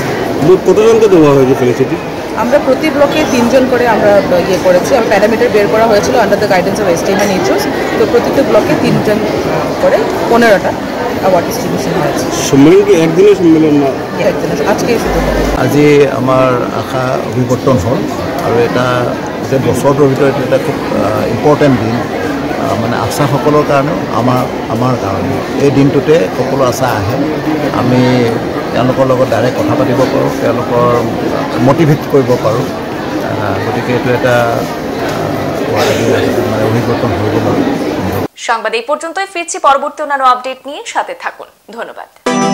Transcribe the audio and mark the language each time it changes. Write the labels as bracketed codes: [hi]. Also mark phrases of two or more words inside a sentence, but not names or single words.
[bn] কতজনকে দেওয়া হয়েছে ফেলিসিটি? আমরা প্রতি ব্লকে 3 জন করে আমরা করেছি। আমরা প্যারামিটার বের করা হয়েছিল [en] under the guidance of STM and HOs. [bn] তো প্রতিটি ব্লকে 3 জন করে 15টা [en] award distribution [bn] হয়েছে। সম্মেলন কি একদিনের সম্মেলন না? একদিনের, আজকে শুধু। [as] আজি আমাৰ আশা অভিৱৰ্তন হ'ল আৰু এটা গোটেই বছৰটোৰ ভিতৰত এটা খুব ইম্পৰ্টেণ্ট দিন, মানে আশাসকলৰ কাৰণে আমাৰ কাৰণে। এই দিনটোতে সকলো আশা আহে, আমি তেওঁলোকৰ লগত ডাইৰেক্ট কথা পাতিব পাৰোঁ, তেওঁলোকৰ মটিভেট কৰিব পাৰোঁ। গতিকে এইটো এটা মানে অভিৱৰ্তন হৈ গ'ল। [bn] সংবাদ এই পর্যন্তই, ফিরছি পরবর্তী অন্যান্য আপডেট নিয়ে, সাথে থাকুন। ধন্যবাদ।